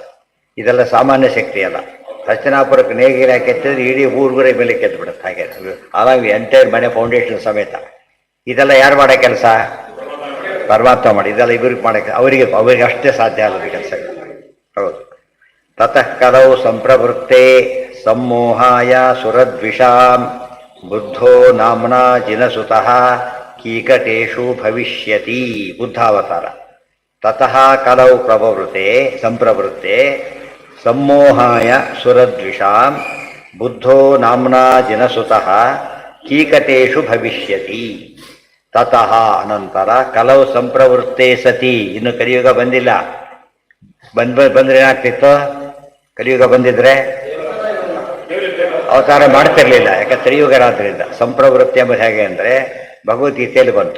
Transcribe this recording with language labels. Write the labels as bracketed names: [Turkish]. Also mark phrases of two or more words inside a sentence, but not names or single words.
[Kannada] ಇದೆಲ್ಲ ಸಾಮಾನ್ಯ ಶಕ್ತಿ ಅಲ್ಲ. ರಚನಾಪುರಕ್ಕೆ ನೇಗಿಲ ಕೆತ್ತಿದ್ರೆ ಇಡೀ ಊರುಗುರೇ ಮೇಲೆ ಕೆತ್ತು ಬಿಡುತ್ತೆ. ಹಾಗೆ ಆವಾಗ ಎಂಟೈರ್ ಮನೆ ಫೌಂಡೇಶನ್ ಸಮೇತ. ಇದೆಲ್ಲ ಯಾರು ಮಾಡೋ ಕೆಲಸ? ಪರಮಾತ್ಮ ಮಾಡಿ. ಇದೆಲ್ಲ ಇವ್ರಿಗೆ ಮಾಡೋಕ್ಕೆ ಅವರಿಗೆ ಅಷ್ಟೇ ಸಾಧ್ಯ ಅಲ್ಲದ ಕೆಲಸಗಳು. ಹೌದು. [Sanskrit] ತತಃ ಕಲೌ ಸಂಪ್ರವೃತ್ತೆ ಸಮ್ಮೋಹಾಯ ಸುರದ್ವಿಷಾಂ ಬುದ್ಧೋ ನಾಮ್ನಾ ಜಿನಸುತಃ ಕೀಕಟೇಶು ಭವಿಷ್ಯತಿ. [Kannada] ಬುದ್ಧಾವತಾರ. [Sanskrit] ತತಃ ಕಲೌ ಸಂಪ್ರವೃತ್ತೆ ಸಮ್ಮೋಹಾಯ ಸುರದ್ವಿಷಾಂ ಬುದ್ಧೋ ನಾಮ್ನಾ ಜಿನಸುತಃ ಕೀಕಟೇಶು ಭವಿಷ್ಯತಿ. ತತಃ ಅನಂತರ ಕಲವು ಸಂಪ್ರವೃತ್ತೆ ಸತಿ. [Kannada] ಇನ್ನು ಕಲಿಯುಗ ಬಂದಿಲ್ಲ. ಬಂದ್ರೆ ಏನಾಗ್ತಿತ್ತು? ಕಲಿಯುಗ ಬಂದಿದ್ರೆ ಅವತಾರ ಮಾಡ್ತಿರ್ಲಿಲ್ಲ. ಯಾಕೆ? ತ್ರಿಯುಗರಾದ್ರಿಂದ. ಸಂಪ್ರವೃತ್ತಿ ಎಂಬುದು ಹೇಗೆ ಅಂದರೆ ಭಗವದ್ಗೀತೆಯಲ್ಲಿ ಬಂತು.